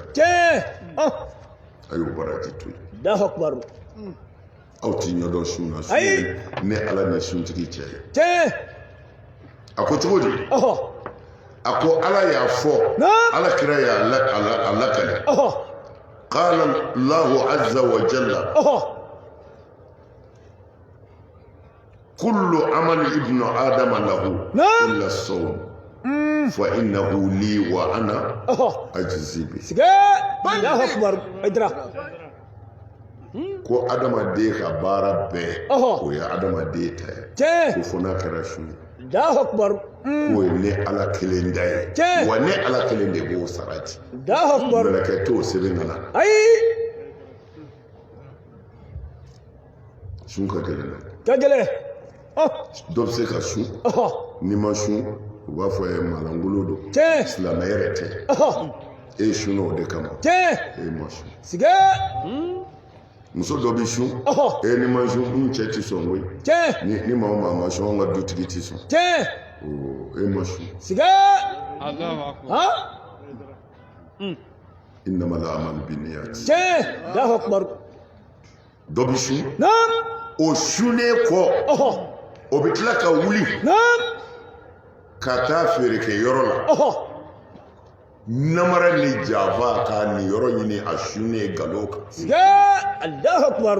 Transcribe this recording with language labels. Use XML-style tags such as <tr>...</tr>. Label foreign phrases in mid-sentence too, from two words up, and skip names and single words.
<bm>cɛ a y'o baraji to yen</bm> <ar>الله أكبر</ar> <bm>aw ti ɲɛdɔn sun na sun ye ne ala ni suntigi cɛ ye cɛ a ko cogo di a ko ala y'a fɔ ala kira y'a lakale</bm> <ar>قال الله عز وجل كل عمل ابن آدم له إلا الصوم فإنه لي وأنا أجزي به siga الله أكبر idra</ar> <bm>ko adamaden ka baara bɛɛ o ye adamaden ta ye ko fo n'a kɛra su ye</bm> <ar>الله أكبر</ar> <bm>k'o ye ne ala kelen da ye wa ne ala kelen de b'o sara di</bm> <ar>الله أكبر</ar> <bm>mɛlɛkɛ t'o sɛbɛn ka na ayi sun ka gɛlɛn ka gɛlɛn dɔ bɛ se ka sun n'i ma sun u b'a fɔ ye malangolo don silamɛ yɛrɛ tɛ e ye sun o de kama e ma sun siga muso dɔ bɛ sun e ni ma sun n cɛ ti sɔn koyi ni maa o maa ma sun an ka dutigi ti sɔn e ma sun siga</bm> <ar>إنما الأعمال بالنيات الله أكبر</ar> <bm>dɔ bɛ sun o sunnen kɔ o bɛ tila ka wuli ka taa feerekɛ yɔrɔ la namara ni jafa ka nin yɔrɔ ɲini a sunnen nkalon kan</bm> <ar>siga الله أكبر</ar>